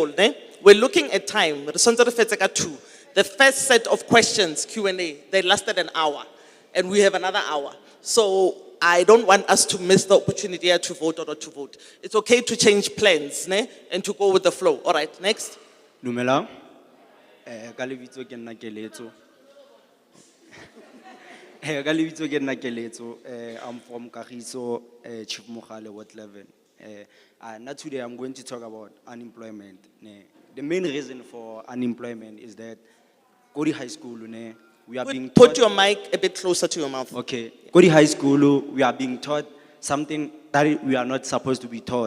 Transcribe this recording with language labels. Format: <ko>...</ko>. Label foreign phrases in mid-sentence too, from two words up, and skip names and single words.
<en>Ne? We're looking at time. The first set of questions, Q&A, they lasted an hour. And we have another hour. So I don't want us to miss the opportunity to vote or not to vote. It's okay to change plans ne? And to go with the flow. All right, next.</en> <tn>Numela. Kalibitso ke nna keletso. Kalibitso ke nna keletso.</tn> <en>I'm from Kagiso, Chief Mogale, Ward 11. Now today I'm going to talk about unemployment. The main reason for unemployment is that Kodi High School, we are being taught. Put your mic a bit closer to your mouth. Okay. Kodi High School, we are being taught something that we are not supposed to be taught.</en>